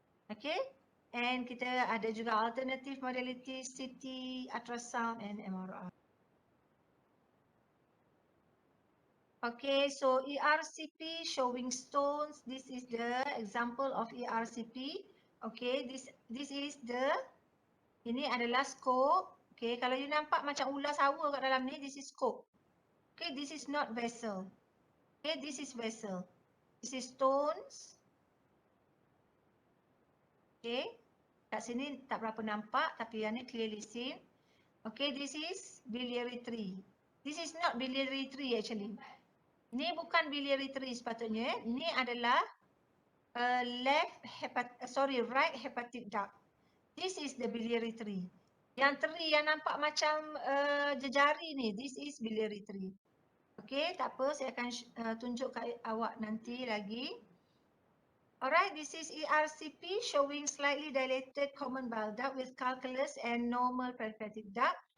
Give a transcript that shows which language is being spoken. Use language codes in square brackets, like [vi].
[en] Okay, and [ms] kita ada juga [en] alternative modalities CT, ultrasound and MRI. Okay, so ERCP showing stones. This is the example of ERCP. Okay, this is the, [ms] ini adalah [en] scope. Okay, [ms] kalau you nampak macam ular sawa kat dalam ni, [en] this is scope. Okay, this is not vessel. Okay, this is vessel. This is stones. [ms] Okay, kat sini tak berapa nampak tapi yang ni [en] clearly seen. Okay, this is biliary tree. This is not biliary tree actually. [ms] Ni bukan biliary tree sepatutnya. Ni adalah right hepatic duct. [en] This is the biliary tree. [ms] Yang tree yang nampak macam jejari ni, [en] this is biliary tree. [ms] Okay, tak apa, saya akan tunjuk kat awak nanti lagi. [en] Alright, this is ERCP showing slightly dilated common bile duct with calculus and normal peripatetic duct.